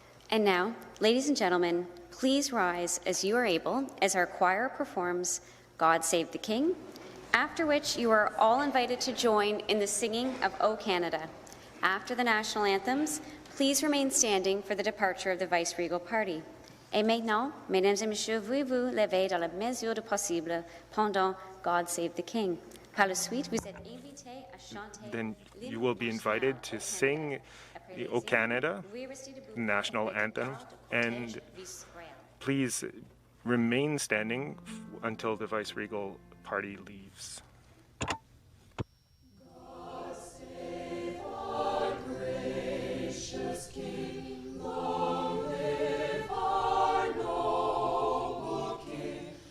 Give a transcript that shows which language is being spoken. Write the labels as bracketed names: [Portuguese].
[English] And now, ladies and gentlemen, please rise as you are able as our choir performs God Save the King, after which you are all invited to join in the singing of O Canada. After the national anthems, please remain standing for the departure of the Vice-Regal Party. [French] Et maintenant, mesdames et messieurs, veuillez-vous lever dans la mesure du possible pendant God Save the King. Par la suite, vous êtes invités à chanter. [English] Then you will be invited to sing the O Canada national anthem, and please remain standing until the Vice-Regal Party leaves. God save our gracious King, long live our noble King.